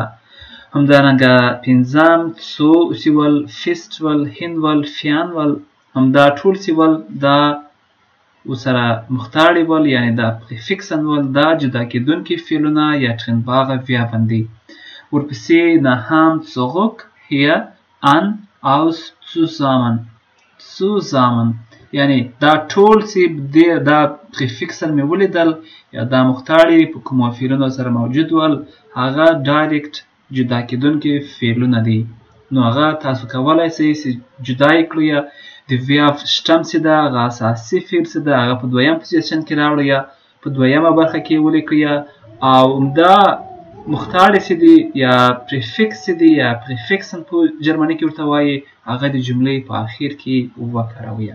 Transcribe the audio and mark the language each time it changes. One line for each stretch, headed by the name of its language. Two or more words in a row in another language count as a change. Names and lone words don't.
Pashto: همدارنګه پنځم څو چې ول فیست ول هند ول فیان ول همدا ټول چې ول دا ورسره مختاړی ول یعنی دا پریفکسن ول دا جدا کېدونکي فعلونه یا
German: trinnbare Verben
Pashto: دي. ورپسې نهم
German: zurück hier an aus zusammen
Pashto: یعنی دا ټول چې دا پریفکسن مې ولیدل یا دا مختاړي په کومو فعلونو سره موجود ول هغه ډایرکټ جدا کېدونکي فعلونه دي. نو هغه تاسو کولی سئ چې جدا یې کړئ د verb شتم چې ده هغه اساسي فعل چې ده هغه په دویم پوزیشن کې راوړئ په دویمه برخه کې ولیکئ او همدا مختاړي چې دي یا پریفکس چې دي یا پریفکسن په جرمني کې ورته وایي هغه د جملې په اخر کې وکاروئ.